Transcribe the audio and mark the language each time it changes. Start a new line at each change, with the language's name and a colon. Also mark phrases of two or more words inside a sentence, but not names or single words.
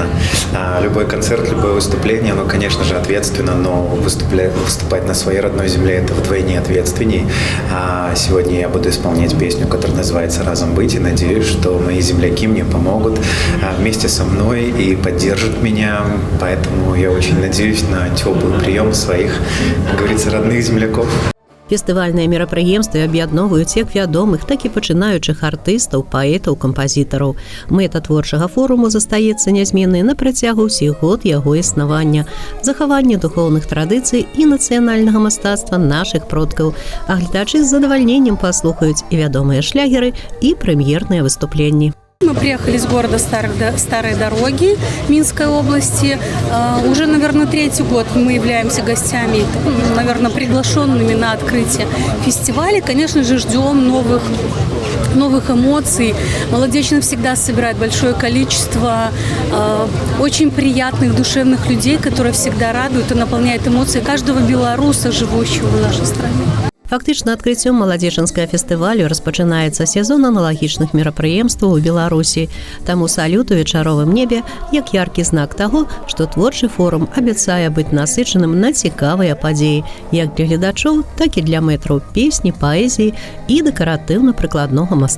Russian: Любой концерт, любое выступление, оно, конечно же, ответственно, но выступать на своей родной земле – это вдвойне ответственней. Сегодня я буду исполнять песню, которая называется «Разом быть», и надеюсь, что мои земляки мне помогут вместе со мной и поддержат меня, поэтому я очень надеюсь на теплый прием своих, как говорится, родных земляков.
Belarusian: Фестывальныя мерапрыемствы аб'ядноўваюць як вядомых, так і пачынаючых артыстаў, паэтаў, кампазітараў. Мэта творчага форуму застаецца нязменнай на працягу ўсіх год яго існавання. Захаванне духоўных традыцый і нацыянальнага мастацтва нашых продкаў. А гледачы з задавальненнем паслухаюць і вядомыя шлягеры, і прэм'ерныя выступленні.
Russian: Мы приехали из города Старой Дороги Минской области. Уже, наверное, 3-й год мы являемся гостями, наверное, приглашенными на открытие фестиваля. Конечно же, ждем новых эмоций. Молодечно всегда собирает большое количество очень приятных, душевных людей, которые всегда радуют и наполняют эмоции каждого белоруса, живущего в нашей стране.
Belarusian: Фактычна адкрыццём маладзечанскага фестывалю распачынаецца сезон аналагічных мерапрыемстваў у Беларусі. Таму салют у вечаровым небе як яркі знак таго, што творчы форум абяцае быць насычаным на цікавыя падзеі, як для гледачоў, так і для мэтраў песні, паэзіі і дэкаратыўна-прыкладнога мастацтва.